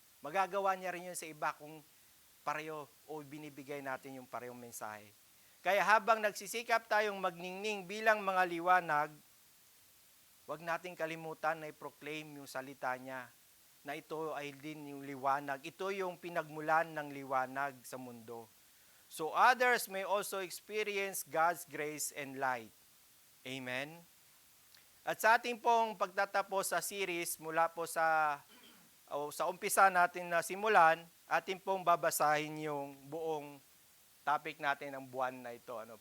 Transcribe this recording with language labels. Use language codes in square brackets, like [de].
[tl] Magagawa niya rin yun sa iba kung pareho o binibigay natin yung parehong mensahe. Kaya habang nagsisikap tayong magningning bilang mga liwanag, huwag nating kalimutan na i-proclaim yung salita niya, na ito ay din yung liwanag. Ito yung pinagmulan ng liwanag sa mundo. [en] So others may also experience God's grace and light. Amen? [tl] At sa ating pong pagtatapos sa series, mula po sa umpisa natin na simulan, ating pong babasahin yung buong topic natin ng buwan na ito.